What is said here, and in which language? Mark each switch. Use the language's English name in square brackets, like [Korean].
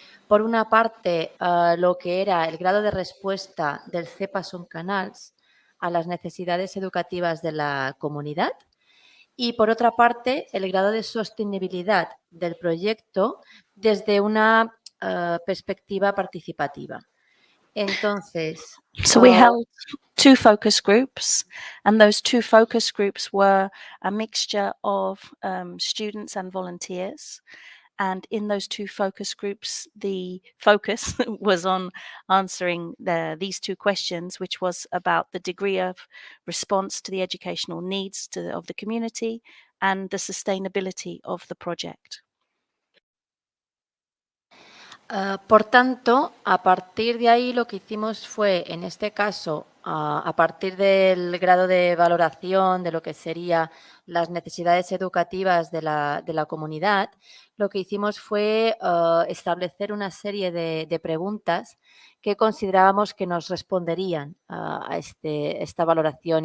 [Spanish] Por una parte, lo que era el grado de respuesta del CEPA Son Canals a las necesidades educativas de la comunidad y, por otra parte, el grado de sostenibilidad del proyecto desde una perspectiva participativa. Entonces, [English] So we held two focus groups, and those two focus groups were a mixture of students and volunteers. And in those two focus groups, the focus was on answering these two questions, which was about the degree of response to the educational needs of the community and the sustainability of the project. [Spanish] Por tanto, a partir de ahí lo que hicimos fue, en este caso, a partir del grado de valoración de lo que serían las necesidades educativas de la comunidad, lo que hicimos fue establecer una serie de preguntas que considerábamos que nos responderían a esta valoración.